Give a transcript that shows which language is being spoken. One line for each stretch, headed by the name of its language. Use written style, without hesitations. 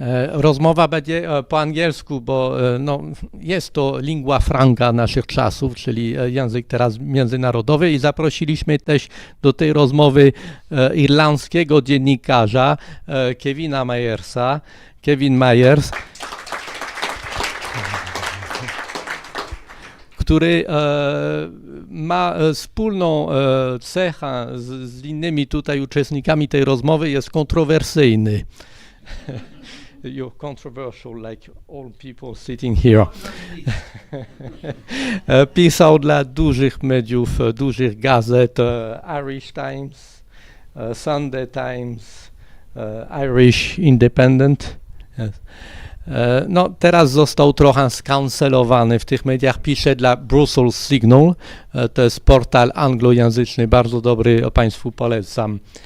Polish: Rozmowa będzie po angielsku, bo jest to lingua franca naszych czasów, czyli język teraz międzynarodowy, i zaprosiliśmy też do tej rozmowy irlandzkiego dziennikarza Kevina Myersa. Kevin Myers, który ma wspólną cechę z innymi tutaj uczestnikami tej rozmowy, jest kontrowersyjny.
English: You're controversial like all people sitting here.
Polish: Pisał dla dużych mediów, dużych gazet, Irish Times, Sunday Times, Irish Independent.
English: Yes.
Polish: Teraz został trochę skancelowany w tych mediach, pisze dla Brussels Signal, to jest portal anglojęzyczny, bardzo dobry, Państwu polecam.